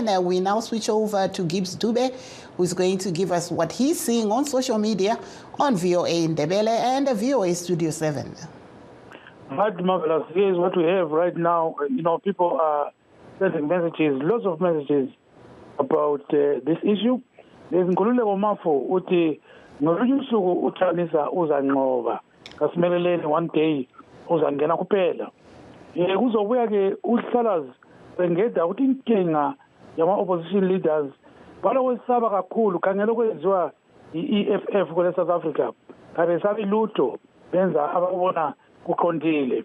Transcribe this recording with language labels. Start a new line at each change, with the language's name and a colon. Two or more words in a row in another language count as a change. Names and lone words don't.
English: We now switch over to Gibbs Dube, who's going to give us what he's seeing on social media on VOA in Ndebele and VOA Studio 7. Right, marvelous. Here's what we have right now. People are sending messages, lots of messages about this issue.
North Ndebele: There's Nkululeko Mafo uthi ngolunye usuku uThamisa uzanqoba kasimeleleni
English: one day
North Ndebele: uzangena kuphela. Kuzobuya ke uhlalazi bengeda ukuthi inkinga yama
English: opposition leaders
North Ndebele: balokwesaba kakhulu khangela okwenziwa i-EFF kule South Africa kabesabi lutho benza ababona kuqondile.